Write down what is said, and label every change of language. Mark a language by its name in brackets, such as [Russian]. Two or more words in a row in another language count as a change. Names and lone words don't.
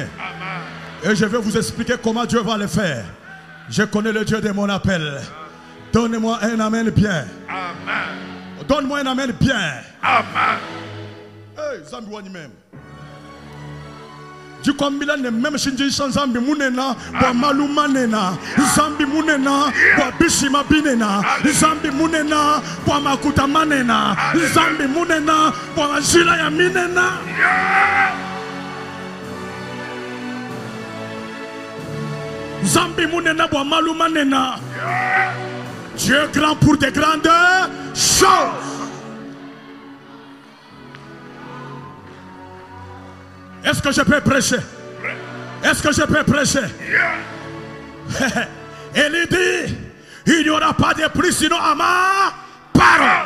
[French] Et je vais vous expliquer comment Dieu va le faire. Je connais le Dieu de mon appel. Donne-moi un amen bien. Amen. Donne-moi un amen bien. Amen. Hey, [Luba-Lulua] Zambi wani [French] même. [Luba-Lulua] Du kombila ne même shinji Zambi munena wa maluma nena Zambi munena wa bishima binena Zambi munena wa makuta manena Zambi munena wa jila ya minena. Zambi munena wa maluma nena. [French] Dieu grand pour de grandes choses. Est-ce que je peux prêcher? Est-ce que je peux prêcher? Et il dit, il n'y aura pas de pluie sinon à ma parole.